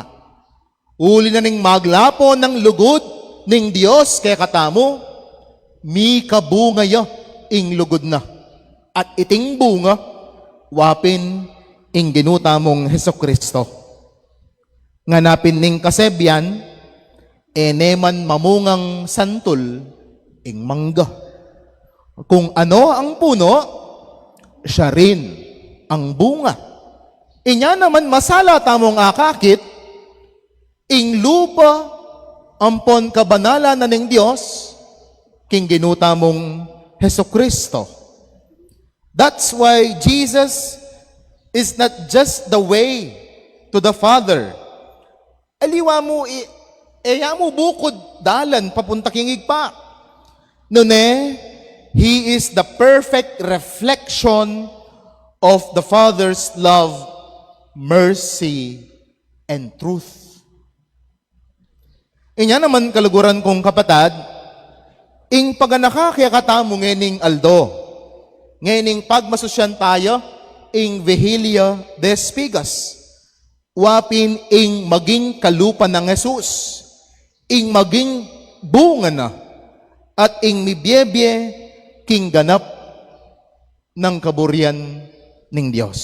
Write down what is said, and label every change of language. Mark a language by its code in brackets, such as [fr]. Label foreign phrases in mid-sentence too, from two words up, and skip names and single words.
[pam] Uli na ning maglapo ng lugod ning Dios kaya katamo, mi kabunga ya ing lugod na. At iting bunga, wapin ing ginutamong Hesukristo. Nganapin ning kasebyan, eneman mamungang santol ing mangga. [tl] Kung ano ang puno, siya rin ang bunga. Inya naman masala tamong akakit, ing lupa ampon kabanala na ning Dios, king ginutamong Hesukristo. [en] That's why Jesus is not just the way to the Father. [pam] Aliwa mo, eya mo bukod dalan papunta kingig pa. Nune, [en] He is the perfect reflection of the Father's love, mercy, and truth. [pam] Inya naman kaluguran kong kapatad, ing paganaka kaya katamo ngening Aldo, ngening pagmasosyan tayo, ing Vigilia de Espigas, wapin ing maging kalupa ng Jesus, ing maging bunga na, at ing mibyebye king ganap ng kaburian ng Diyos.